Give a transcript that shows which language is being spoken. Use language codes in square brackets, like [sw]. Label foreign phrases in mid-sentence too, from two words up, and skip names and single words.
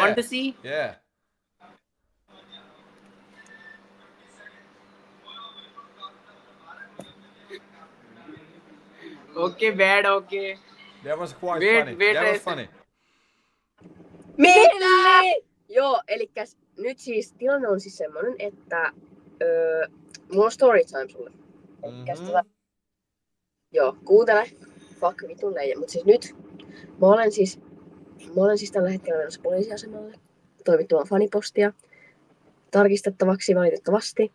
[en] Want to see? Yeah. Okay, bad. Okay. That was quite Wait, funny. wait, That was wait. funny. Milli! [fi] Joo, elikkäs nyt siis tilanne on siis semmonen, että mulla on [en] story time [fi] sulle. Elikkäs joo, kuuntele. Fuck vitun leija. Mut siis nyt mä olen siis tällä hetkellä menossa poliisiasemalle toimittamaan fanipostia tarkistettavaksi valitettavasti.